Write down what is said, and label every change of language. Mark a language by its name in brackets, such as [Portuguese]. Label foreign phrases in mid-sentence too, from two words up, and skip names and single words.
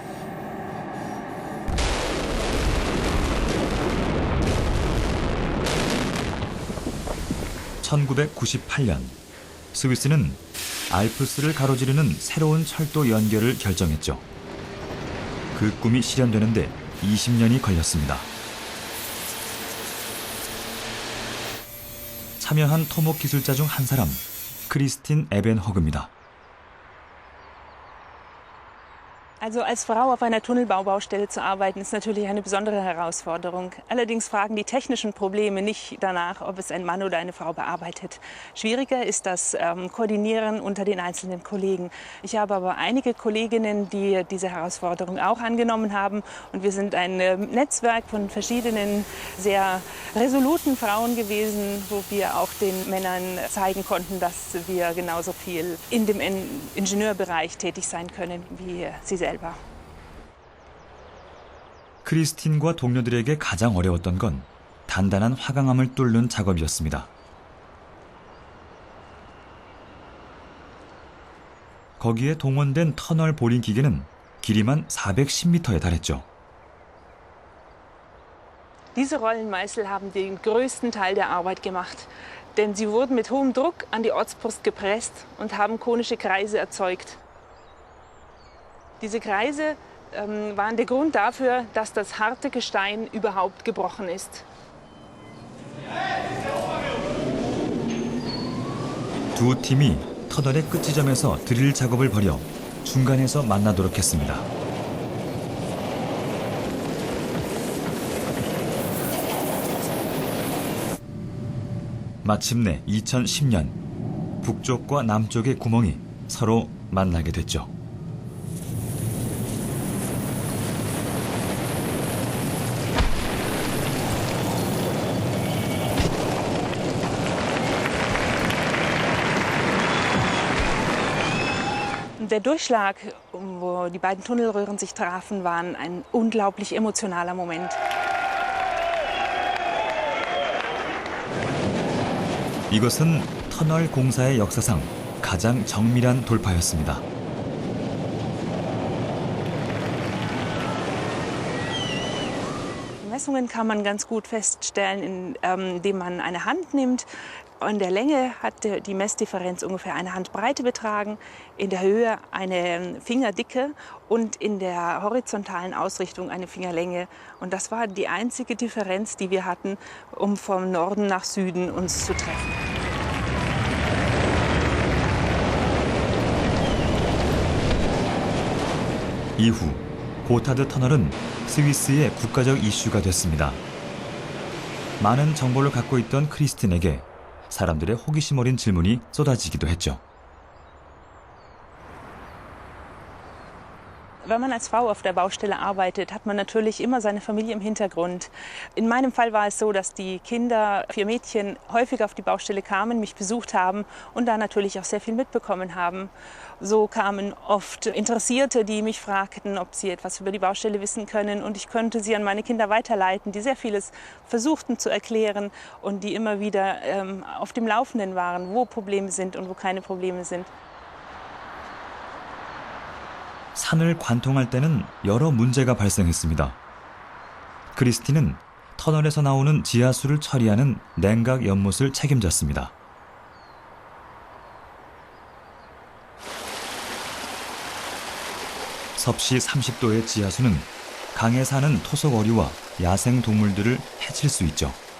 [Korean] (1998년) 스위스는 알프스를 가로지르는 새로운 철도 연결을 결정했죠. 그 꿈이 실현되는데 20년이 걸렸습니다. 참여한 토목 기술자 중 한 사람, 크리스틴 에벤허그입니다. [German] Also als Frau auf einer Tunnelbaubaustelle zu arbeiten, ist natürlich eine besondere Herausforderung. Allerdings fragen die technischen Probleme nicht danach, ob es ein Mann oder eine Frau bearbeitet. Schwieriger ist das Koordinieren unter den einzelnen Kollegen. Ich habe aber einige Kolleginnen, die diese Herausforderung auch angenommen haben. Und wir sind ein Netzwerk von verschiedenen sehr resoluten Frauen gewesen, wo wir auch den Männern zeigen konnten, dass wir genauso viel in dem Ingenieurbereich tätig sein können wie sie selbst. [Korean] 크리스틴과 동료들에게 가장 어려웠던 건 단단한 화강암을 뚫는 작업이었습니다. 거기에 동원된 터널 보링 기계는 길이만 410m에 달했죠. [German] Diese Rollenmeißel haben den größten Teil der Arbeit gemacht, denn sie wurden mit hohem Druck an die Ortsbrust gepresst und haben konische Kreise erzeugt. Diese Kreise waren der Grund dafür, dass das harte Gestein überhaupt gebrochen ist. [Korean] 두 팀이 터널의 끝 지점에서 드릴 작업을 벌여 중간에서 만나도록 했습니다. 마침내 2010년 북쪽과 남쪽의 구멍이 서로 만나게 됐죠. [German] Der Durchschlag, wo die beiden Tunnelröhren sich trafen, war ein unglaublich emotionaler Moment. [Korean] 이것은 터널 공사의 역사상 가장 정밀한 돌파였습니다. [German] Messungen kann man ganz gut feststellen, indem man eine Hand nimmt. In der Länge hat die Messdifferenz ungefähr eine Handbreite betragen, in der Höhe eine Fingerdicke und in der horizontalen Ausrichtung eine Fingerlänge. Und das war die einzige Differenz, die wir hatten, um vom Norden nach Süden uns zu treffen. [Korean] 이후 고타드 터널은 스위스의 국가적 이슈가 됐습니다. 많은 정보를 갖고 있던 크리스틴에게 사람들의 호기심 어린 질문이 쏟아지기도 했죠. [German] Wenn man als Frau auf der Baustelle arbeitet, hat man natürlich immer seine Familie im Hintergrund. In meinem Fall war es so, dass die Kinder, 4 Mädchen, häufig auf die Baustelle kamen, mich besucht haben und da natürlich auch sehr viel mitbekommen haben. So kamen oft Interessierte, die mich fragten, ob sie etwas über die Baustelle wissen können, und ich konnte sie an meine Kinder weiterleiten, die sehr vieles versuchten zu erklären und die immer wieder auf dem Laufenden waren, wo Probleme sind und wo keine Probleme sind. [Korean] 산을 관통할 때는 여러 문제가 발생했습니다. 크리스틴은 터널에서 나오는 지하수를 처리하는 냉각 연못을 책임졌습니다. 섭씨 30도의 지하수는 강에 사는 토속어류와 야생 동물들을 해칠 수 있죠.